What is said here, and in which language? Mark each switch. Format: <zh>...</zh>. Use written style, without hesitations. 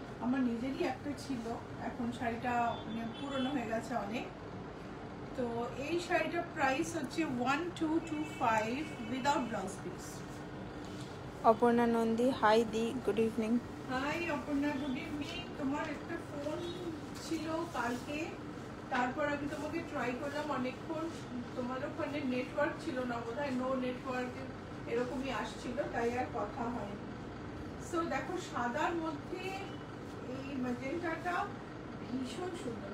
<bn>আমার নিজেরই একটা ছিল, এখন শাড়িটা পুরনো হয়ে গেছে অনেক। তো এই শাড়িটার প্রাইস হচ্ছে 1225 without blouse piece.</bn> <en>Aparna Nandi, hi Di, good evening. Hi Aparna, good evening.</en> <bn>তোমার একটা ফোন ছিল কালকে, তারপর আমি তোমাকে ট্রাই করলাম অনেকক্ষণ, তোমার ওখানে নেটওয়ার্ক ছিল না বোধহয়,</bn> <en>no network</en> <bn>এরকমই আসছিল, তাই আর কথা হয়নি। সো দেখো সাদার মধ্যে এই ম্যাজেন্টাটা ভীষণ সুন্দর।</bn>